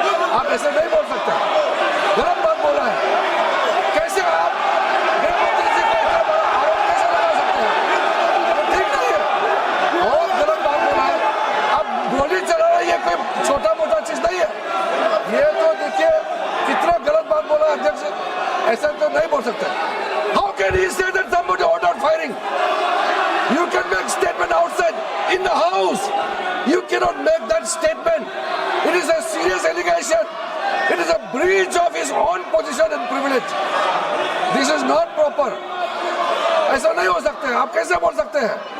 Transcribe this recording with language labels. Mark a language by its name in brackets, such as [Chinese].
[Hindi] आप ऐसे नहीं बोल सकते, गलत बात बोला है। कैसे आप गृहमंत्री जी को इतना बड़ा आरोप कैसे लगा सकते हैं? ठीक नहीं है, बहुत गलत बात बोला है। अब गोली चलाना ये कोई छोटा मोटा चीज नहीं है। ये तो देखिए कितना गलत बात बोला अध्यक्ष, ऐसा तो नहीं बोल सकते। [English] How can he say that somebody ordered firing? You can make statement outside in the house. You cannot make that statement. It is a serious allegation. It is a breach of his own position and privilege. This is not proper. [Hindi] ऐसा नहीं हो सकते हैं, आप कैसे बोल सकते हैं?